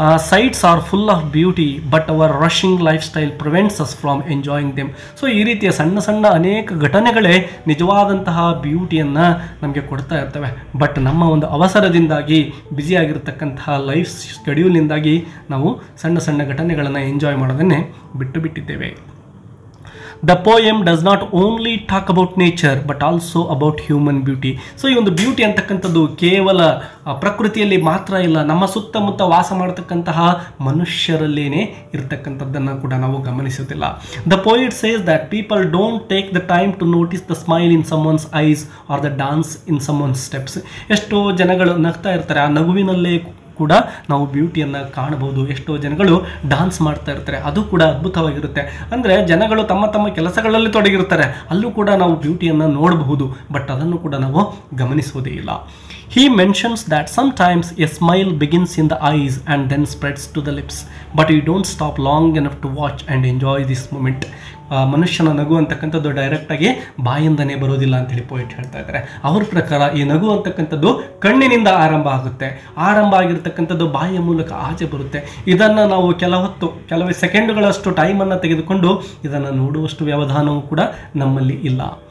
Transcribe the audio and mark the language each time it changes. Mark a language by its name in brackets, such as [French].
[English] Sights are full of beauty, but our rushing lifestyle prevents us from enjoying them. [Kannada] So ಈ ರೀತಿಯ ಸಣ್ಣ ಸಣ್ಣ ಅನೇಕ ಘಟನೆಗಳೇ ನಿಜವಾದಂತಹ ಬ್ಯೂಟಿಯನ್ನು ನಮಗೆ ಕೊಡ್ತಾ ಇರ್ತವೆ. ಬಟ್ ನಮ್ಮ ಒಂದು ಅವಸರದಿಂದಾಗಿ, ಬ್ಯುಸಿಯಾಗಿರ್ತಕ್ಕಂತಹ ಲೈಫ್ ಶೆಡ್ಯೂಲ್ನಿಂದಾಗಿ ನಾವು ಸಣ್ಣ ಸಣ್ಣ ಘಟನೆಗಳನ್ನು enjoy ಮಾಡೋದನ್ನೇ ಬಿಟ್ಟಿದ್ದೇವೆ. [English] The poem does not only talk about nature but also about human beauty. [Kannada] So ಈ ಒಂದು ಬ್ಯೂಟಿ ಅಂತಕ್ಕಂಥದ್ದು ಕೇವಲ ಪ್ರಕೃತಿಯಲ್ಲಿ ಮಾತ್ರ ಇಲ್ಲ, ನಮ್ಮ ಸುತ್ತಮುತ್ತ ವಾಸ ಮಾಡತಕ್ಕಂತಹ ಮನುಷ್ಯರಲ್ಲೇನೆ ಇರತಕ್ಕಂಥದ್ದನ್ನು ಕೂಡ ನಾವು ಗಮನಿಸೋದಿಲ್ಲ. [English] The poet says that people don't take the time to notice the smile in someone's eyes or the dance in someone's steps. [Kannada] ಎಷ್ಟೋ ಜನಗಳು ನಗ್ತಾ ಇರ್ತಾರೆ, ಆ ನಗುವಿನಲ್ಲೇ ಕೂಡ ನಾವು ಬ್ಯೂಟಿಯನ್ನು ಕಾಣಬಹುದು. ಎಷ್ಟೋ ಜನಗಳು ಡಾನ್ಸ್ ಮಾಡ್ತಾ ಇರ್ತಾರೆ, ಅದು ಕೂಡ ಅದ್ಭುತವಾಗಿರುತ್ತೆ. ಅಂದರೆ ಜನಗಳು ತಮ್ಮ ತಮ್ಮ ಕೆಲಸಗಳಲ್ಲಿ ತೊಡಗಿರ್ತಾರೆ, ಅಲ್ಲೂ ಕೂಡ ನಾವು ಬ್ಯೂಟಿಯನ್ನು ನೋಡಬಹುದು. ಬಟ್ ಅದನ್ನು ಕೂಡ ನಾವು ಗಮನಿಸೋದೇ ಇಲ್ಲ. [English] He mentions that sometimes a smile begins in the eyes and then spreads to the lips, but you don't stop long enough to watch and enjoy this moment. [Kannada] ಮನುಷ್ಯನ ನಗು ಅಂತಕ್ಕಂಥದ್ದು ಡೈರೆಕ್ಟಾಗಿ ಬಾಯಿಂದನೇ ಬರೋದಿಲ್ಲ ಅಂತೇಳಿ ಪೋಯಿಟ್ ಹೇಳ್ತಾ ಇದ್ದಾರೆ. ಅವ್ರ ಪ್ರಕಾರ ಈ ನಗು ಅಂತಕ್ಕಂಥದ್ದು ಕಣ್ಣಿನಿಂದ ಆರಂಭ ಆಗುತ್ತೆ, ಆರಂಭ ಆಗಿರ್ತಕ್ಕಂಥದ್ದು ಬಾಯಿಯ ಮೂಲಕ ಆಚೆ ಬರುತ್ತೆ. ಇದನ್ನು ನಾವು ಕೆಲವೇ ಸೆಕೆಂಡುಗಳಷ್ಟು ಟೈಮನ್ನು ತೆಗೆದುಕೊಂಡು ಇದನ್ನು ನೋಡುವಷ್ಟು ವ್ಯವಧಾನವೂ ಕೂಡ ನಮ್ಮಲ್ಲಿ ಇಲ್ಲ.